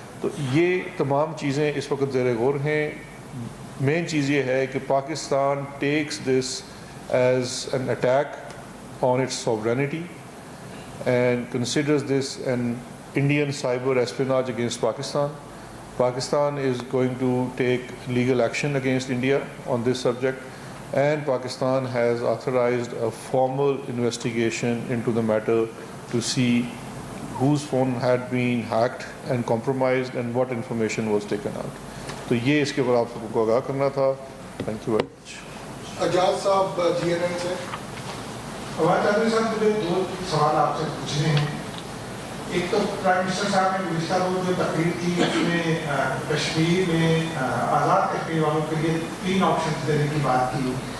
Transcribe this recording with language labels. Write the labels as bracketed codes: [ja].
[ur] تو یہ تمام چیزیں اس وقت زیر غور ہیں. مین چیز یہ ہے کہ [en] Pakistan takes this as an attack on its sovereignty and considers this an Indian cyber espionage against Pakistan. Pakistan is going to take legal action against India on this subject, and Pakistan has authorized a formal investigation into the matter to see whose phone had been hacked and compromised and what information was taken out. [ur] تو یہ اس کے اوپر آپ سب کو آگاہ کرنا تھا. [en] Thank you very much. [ur] اعجاز صاحب GNN سے. فواد چودھری صاحب, مجھے 2 سوال آپ سے پوچھنے ہیں. ایک تو پرائم منسٹر صاحب نے گزشتہ روز جو تقریر کی اس میں کشمیر میں آزاد کشمیر والوں کے لیے 3 آپشنز دینے کی بات کی.